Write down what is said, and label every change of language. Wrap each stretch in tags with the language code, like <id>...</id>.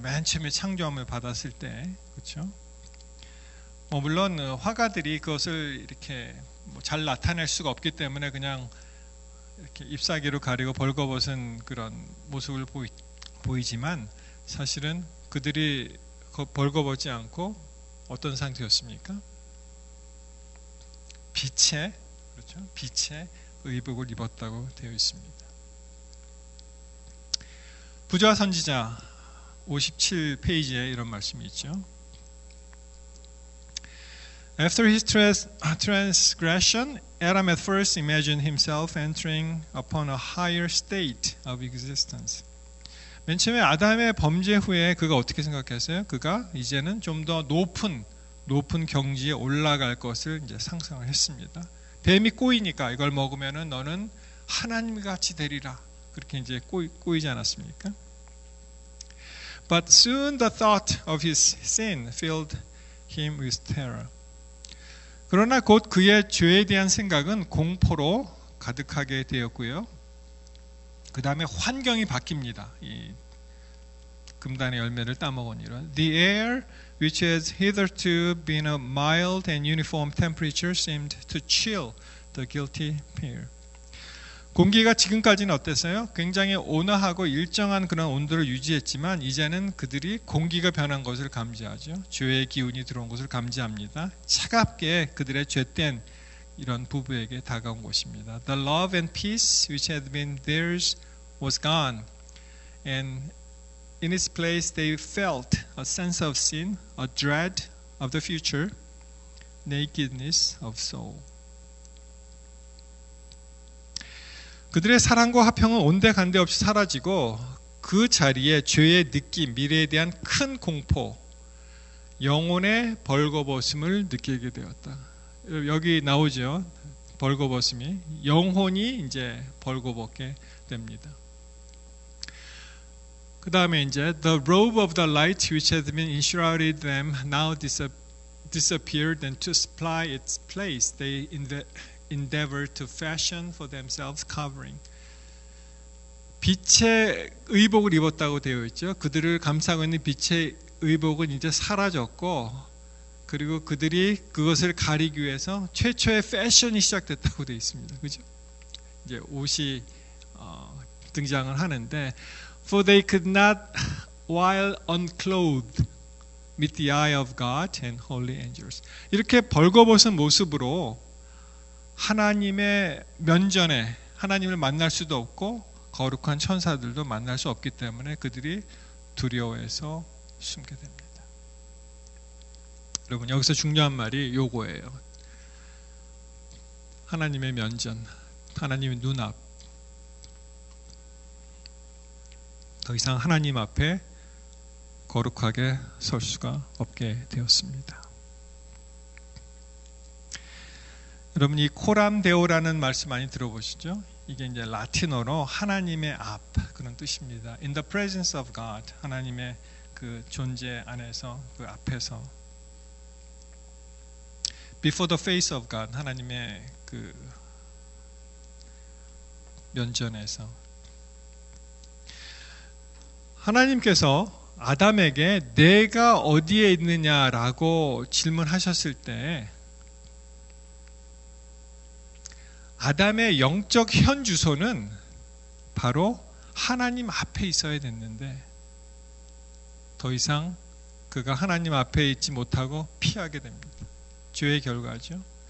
<ko>맨 처음에 창조함을 받았을 때, 그렇죠? 물론 화가들이 그것을 이렇게 잘 나타낼 수가 없기 때문에 그냥 이렇게 잎사귀로 가리고 벌거벗은 그런 모습을 보이지만 사실은 그들이 벌거벗지 않고 어떤 상태였습니까? 빛의, 그렇죠? 빛의 의복을 입었다고 되어 있습니다. 부조와 선지자 57페이지에 이런 말씀이 있죠.</ko> <en>After his transgression, Adam at first imagined himself entering upon a higher state of existence.</en> <ko>맨 처음에 아담의 범죄 후에 그가 어떻게 생각했어요? 그가 이제는 좀 더 높은 경지에 올라갈 것을 이제 상상을 했습니다. 뱀이 꼬이니까 이걸 먹으면은 너는 하나님 같이 되리라. 그렇게 이제 꼬이지 않았습니까?</ko> <en>But soon the thought of his sin filled him with terror.</en> <ko>그러나 곧 그의 죄에 대한 생각은 공포로 가득하게 되었고요. 그 다음에 환경이 바뀝니다. 이 금단의 열매를 따먹으니라.</ko> <en>The air, which has hitherto been a mild and uniform temperature, seemed to chill the guilty pair.</en> <ko>공기가 지금까지는 어땠어요? 굉장히 온화하고 일정한 그런 온도를 유지했지만 이제는 그들이 공기가 변한 것을 감지하죠. 죄의 기운이 들어온 것을 감지합니다. 차갑게 그들의 죄된 이런 부부에게 다가온 것입니다.</ko> <en>The love and peace which had been theirs was gone, and in its place they felt a sense of sin, a dread of the future, nakedness of soul.</en> <ko>그들의 사랑과 화평은 온데간데 없이 사라지고 그 자리에 죄의 느낌, 미래에 대한 큰 공포, 영혼의 벌거벗음을 느끼게 되었다. 여기 나오죠. 벌거벗음이 영혼이 이제 벌거벗게 됩니다. 그 다음에 이제</ko> <en>the robe of the light which had been enshrouded them now disappeared, and to supply its place they endeavor to fashion for themselves covering.</en> <ko>빛의 의복을 입었다고 되어 있죠. 그들을 감싸고 있는 빛의 의복은 이제 사라졌고, 그리고 그들이 그것을 가리기 위해서 최초의 패션이 시작됐다고 되어 있습니다. 그죠? 이제 옷이 등장을 하는데,</ko> <en>for they could not, while unclothed, meet the eye of God and holy angels.</en> <ko>이렇게 벌거벗은 모습으로 하나님의 면전에 하나님을 만날 수도 없고 거룩한 천사들도 만날 수 없기 때문에 그들이 두려워해서 숨게 됩니다. 여러분 여기서 중요한 말이 요거예요. 하나님의 면전, 하나님의 눈앞. 더 이상 하나님 앞에 거룩하게 설 수가 없게 되었습니다. 여러분 이 코람데오라는 말씀 많이 들어보시죠? 이게 이제 라틴어로 하나님의 앞 그런 뜻입니다.</ko> <en>In the presence of God,</en> <ko>하나님의 그 존재 안에서 그 앞에서.</ko> <en>Before the face of God,</en> <ko>하나님의 그 면전에서. 하나님께서 아담에게 내가 어디에 있느냐라고 질문하셨을 때 아담의 영적 현 주소는 바로 하나님 앞에 있어야 됐는데 더 이상 그가 하나님 앞에 있지 못하고 피하게 됩니다. 죄의 결과죠.</ko>